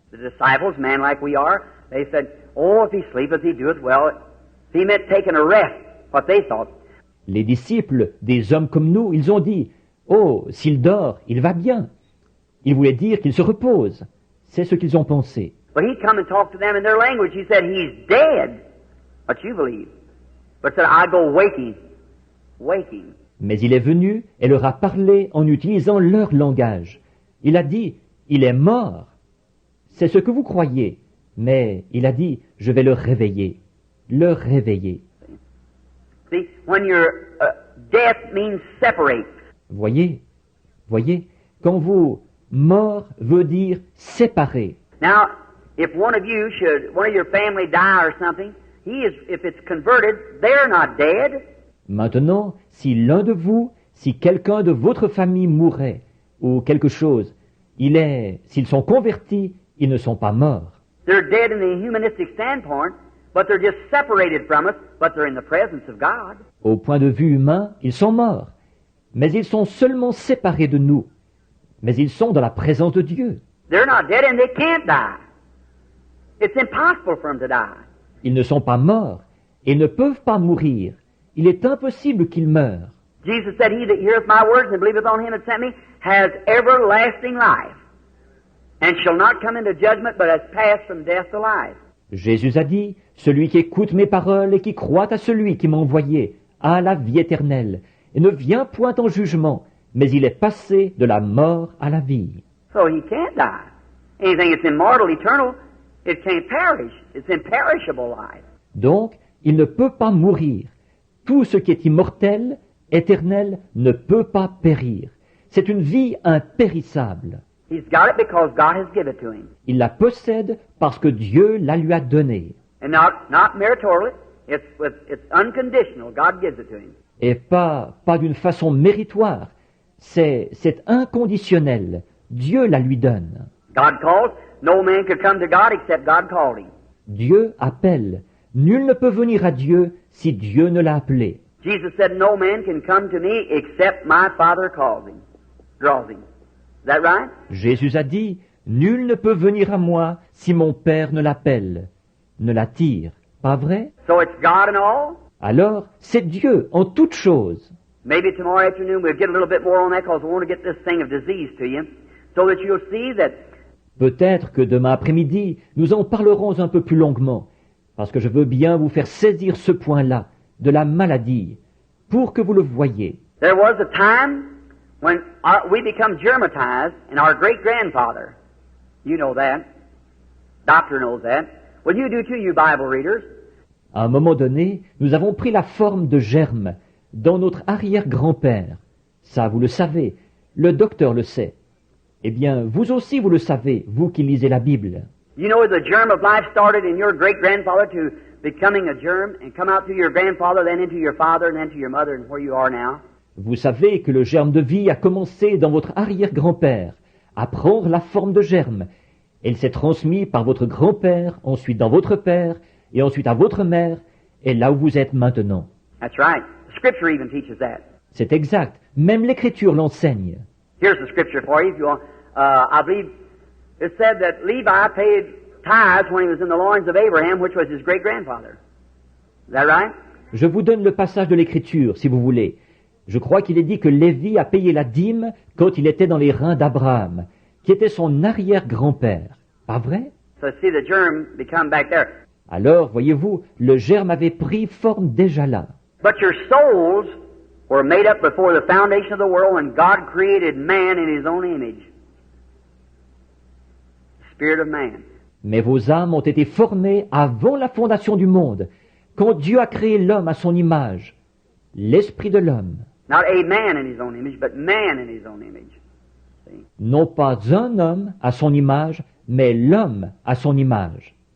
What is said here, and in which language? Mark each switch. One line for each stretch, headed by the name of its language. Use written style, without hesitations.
English: The disciples, men like we are, they said, oh, if he sleepeth, he doeth well. He meant taking a rest, what they thought.
French: Les disciples, des hommes comme nous, ils ont dit, oh, s'il dort, il va bien. Il voulait dire qu'il se repose. C'est ce qu'ils ont pensé.
English: But he come and talked to them in their language. He said, he's dead. What you believe? but said, I go waking, waking.
French: Mais il est venu et leur a parlé en utilisant leur langage. Il a dit, il est mort. C'est ce que vous croyez. Mais il a dit, je vais le réveiller. Le réveiller.
English: See, when your death means separate.
French: Voyez, quand vous, mort veut dire séparer.
English: Now, if one of your family die or something, if it's converted, they're not dead.
French: Maintenant, si l'un de vous, si quelqu'un de votre famille mourait, ou quelque chose, s'ils sont convertis, ils ne sont pas morts.
English: They're dead in the humanistic standpoint, but they're just separated from us, but they're in the presence of God.
French: Au point de vue humain, ils sont morts, mais ils sont seulement séparés de nous. Mais ils sont dans la présence de Dieu.
English: They're not dead and they can't die. It's impossible for them to die.
French: Ils ne sont pas morts et ne peuvent pas mourir. Il est impossible qu'ils meurent.
English: Jesus said, He that heareth my words and believeth on him that sent me has everlasting life, and shall not come into judgment, but has passed from death to life.
French: Jésus a dit, celui qui écoute mes paroles et qui croit à celui qui m'a envoyé a la vie éternelle, et ne vient point en jugement, mais il est passé de la mort à la vie.
English: So he can't die. Anything that's immortal, eternal, it can't perish. It's imperishable life.
French: Donc, il ne peut pas mourir. Tout ce qui est immortel, éternel, ne peut pas périr. C'est une vie impérissable.
English: He's got it because God has given it to him.
French: Il la possède parce que Dieu la lui a donnée.
English: And not meritorially, it's unconditional. God gives it to him.
French: Et pas d'une façon méritoire. C'est inconditionnel. Dieu la lui donne.
English: God calls. No man could come to God except God called him.
French: Dieu appelle. Nul ne peut venir à Dieu si Dieu ne l'a appelé.
English: Jesus said, no man can come to me except my Father calls him, draws him. Is that right?
French: Jésus a dit, nul ne peut venir à moi si mon Père ne l'appelle, ne l'attire. Pas vrai?
English: So it's God in all?
French: Alors, c'est Dieu en toutes choses.
English: Maybe tomorrow afternoon we'll get a little bit more on that because we want to get this thing of disease to you so that you'll see that.
French: Peut-être que demain après-midi, nous en parlerons un peu plus longuement, parce que je veux bien vous faire saisir ce point-là, de la maladie, pour que vous le voyiez.
English: There was a time when we become germatized in our great-grandfather. You know that. Doctor knows that. Well, you do too, you Bible readers.
French: À un moment donné, nous avons pris la forme de germes dans notre arrière-grand-père. Ça, vous le savez. Le docteur le sait. Eh bien, vous aussi, vous le savez, vous qui lisez la Bible.
English: You know the germ of life started in your great-grandfather to becoming a germ and come out through your grandfather, then into your father, and then to your mother, and where you are now.
French: Vous savez que le germe de vie a commencé dans votre arrière-grand-père, à prendre la forme de germe. Il s'est transmis par votre grand-père, ensuite dans votre père, et ensuite à votre mère, et là où vous êtes maintenant.
English: That's right. The Scripture even teaches that.
French: C'est exact. Même l'Écriture l'enseigne.
English: Here's the Scripture for you if you want. I believe it said that Levi paid tithes when he was in the loins of Abraham, which was his great-grandfather. Is that right?
French: Je vous donne le passage de l'Écriture, si vous voulez. Je crois qu'il est dit que Lévi a payé la dîme quand il était dans les reins d'Abraham, qui était son arrière-grand-père. Pas vrai?
English: So see the germ become back there.
French: Alors, voyez-vous, le germe avait pris forme déjà là.
English: But your souls were made up before the foundation of the world when God created man in his own image. Spirit of man.
French: Mais vos âmes ont été formées avant la fondation du monde, quand Dieu a créé l'homme à son image, l'esprit de l'homme.
English: Not a man in his own image, but man in his own image. See?
French: Non pas un homme à son image, mais l'homme à son image.